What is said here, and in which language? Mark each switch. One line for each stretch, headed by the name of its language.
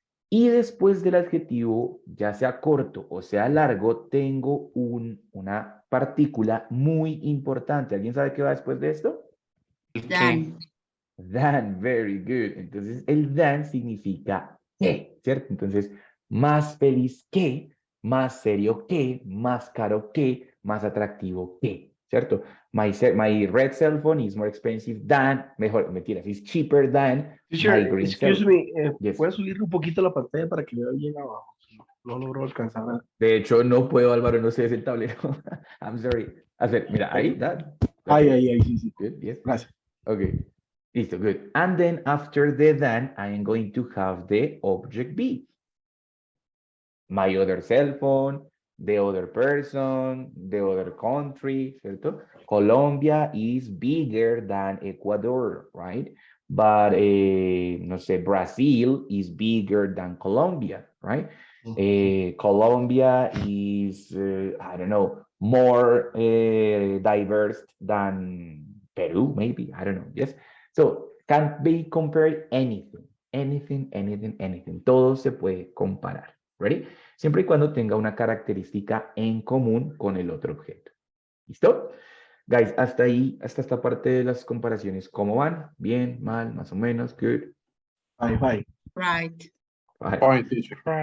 Spanish: Y después del adjetivo, ya sea corto o sea largo, tengo una partícula muy importante. ¿Alguien sabe qué va después de esto?
English: Dan. Than, very good.
Spanish: Entonces, el than significa que, ¿cierto? Entonces, más feliz que, más serio que, más caro que, más atractivo que, ¿cierto?
English: My red cell phone is more expensive than,
Spanish: mejor, mentiras,
English: is cheaper than Teacher, my green cell excuse phone. me, Yes.
Spanish: ¿puedes subir un poquito la pantalla para que vea bien abajo? No logro alcanzar a... De hecho, no puedo, Álvaro, no sé, es el tablero.
English: I'm sorry.
Spanish: A ver, mira, ahí, that. Ahí, sí, sí.
English: Good, yes.
Spanish: Gracias.
English: Okay.
Spanish: Listo,
English: good. And then after the than, I am going to have the object be. My other cell phone, the other person, the other country, ¿cierto? Colombia is bigger than Ecuador, right? But,
Spanish: no sé,
English: Brazil is bigger than Colombia, right? Colombia is, I don't know, more diverse than
Spanish: Peru,
English: maybe, I don't know, yes? So, can't be compared anything, anything.
Spanish: Todo se puede comparar.
English: Ready?
Spanish: Siempre y cuando tenga una característica en común con el otro objeto. ¿Listo? Guys, hasta ahí, hasta esta parte de las comparaciones, ¿cómo van? ¿Bien? ¿Mal? ¿Más o menos? ¿Good?
English: Bye. Right. Fine. Fine, teacher.